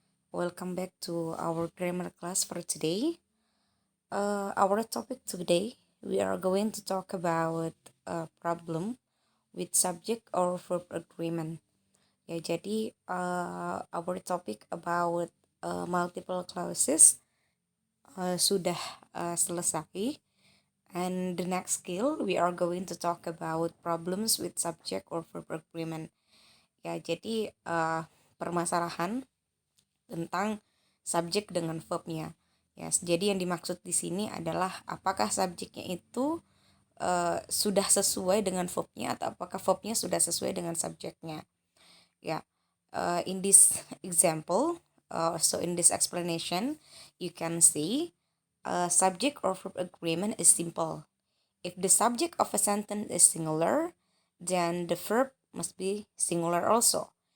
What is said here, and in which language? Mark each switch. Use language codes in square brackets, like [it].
[en] Welcome back to our grammar class for today. Our topic today, we are going to talk about a problem with subject or verb agreement. [id] Ya, jadi [en] our topic about multiple clauses [id] sudah selesai. [en] And the next skill, we are going to talk about problems with subject or verb agreement. [id] Ya, jadi permasalahan tentang subjek dengan verbnya. Ya, jadi yang dimaksud di sini adalah apakah subjeknya itu sudah sesuai dengan verbnya atau apakah verbnya sudah sesuai dengan subjeknya. [en] Ya, in this example, so in this explanation, you can see subject or verb agreement is simple. If the subject of a sentence is singular, then the verb must be singular also.